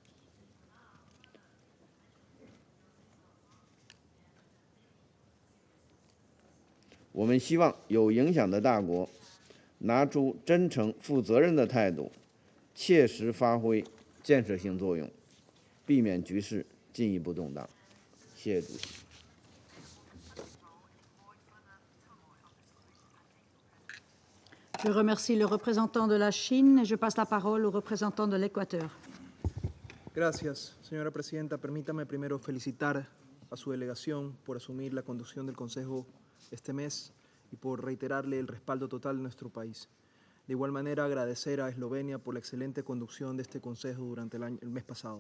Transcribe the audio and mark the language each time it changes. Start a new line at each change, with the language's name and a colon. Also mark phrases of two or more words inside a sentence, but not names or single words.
Chinese: 我们希望有影响的大国拿出真诚、负责任的态度，切实发挥建设性作用，避免局势进一步动荡。谢谢主席。
French: Je remercie le représentant de la Chine et je passe la parole au représentant de l'Équateur.
Spanish: Gracias, señora presidenta. Permítame primero felicitar a su delegación por asumir la conducción del Consejo este mes y por reiterarle el respaldo total de nuestro país. De igual manera, agradecer a Eslovenia por la excelente conducción de este Consejo durante el mes pasado.